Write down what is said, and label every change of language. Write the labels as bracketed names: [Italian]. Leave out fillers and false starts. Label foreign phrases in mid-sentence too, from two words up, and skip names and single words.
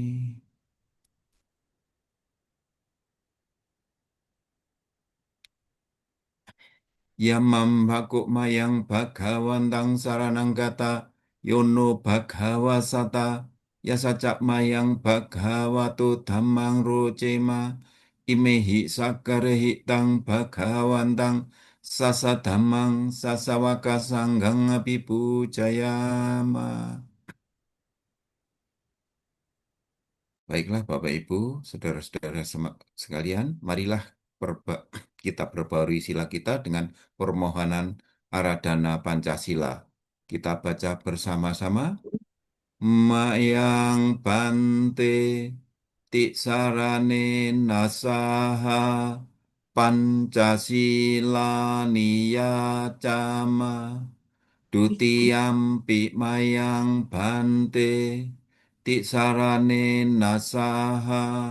[Pali] Yamam Bhakuk Mayang Bhagawantang Saranang Gata Yono Bhagawasata Yasacak Mayang Bhagavato Dhammang Rocema Imehi Sakarehi Tang Bhagawantang Sasa Dhammang Sasawaka Sanggang Abhipucayama. [Indonesian] Baiklah Bapak Ibu, saudara-saudara sekalian, marilah perba- kita perbarui sila kita dengan permohonan Aradhana Pancasila. Kita baca bersama-sama. [Pali] Mayang Bante Tiksarane Nasaha Pancasila Niyacama Dutiyampi Mayang Bante Tiksarane Nasaha